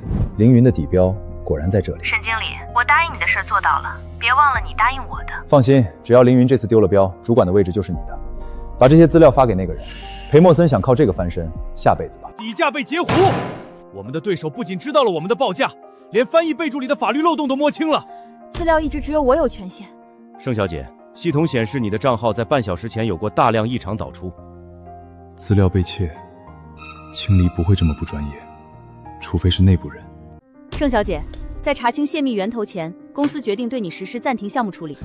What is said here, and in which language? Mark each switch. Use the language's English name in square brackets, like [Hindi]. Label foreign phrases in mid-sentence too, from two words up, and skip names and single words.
[Chinese] 凌云的底标果然在这里。沈经理，我答应你的事做到了，别忘了你答应我的。放心，只要凌云这次丢了标，主管的位置就是你的。把这些资料发给那个人。裴默森想靠这個翻身，下輩子吧。底價被截胡，我們的對手不僅知道了我們的報價，連翻譯備註裡的法律漏洞都摸清了。資料一直只有我有權限。盛小姐，系統顯示你的賬號在半小時前有過大量異常導出。資料被竊，清離不會這麼不專業，除非是內部人。盛小姐，在查清泄密源頭前，公司決定對你實施暫停項目處理。